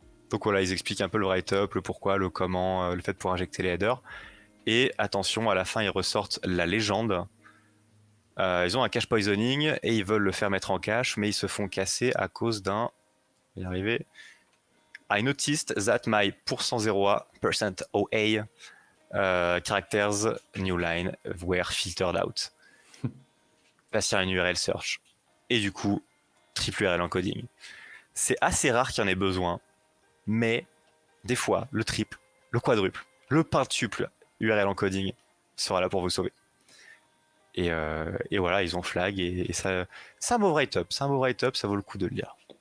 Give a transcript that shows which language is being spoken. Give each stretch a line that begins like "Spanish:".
French: Donc voilà, ils expliquent un peu le write-up, le pourquoi, le comment, le fait pour injecter les headers. Et attention, à la fin, ils ressortent la légende. Ils ont un cache poisoning et ils veulent le faire mettre en cache, mais ils se font casser à cause d'un... Je vais y arriver.
English: I noticed that my %0% OA characters new line were filtered out.
French: Passe sur une URL search. Et du coup, triple URL encoding. C'est assez rare qu'il y en ait besoin, mais des fois, le triple, le quadruple, le quintuple URL encoding sera là pour vous sauver. Et voilà, ils ont flag et ça, c'est un beau write-up, ça vaut le coup de le lire.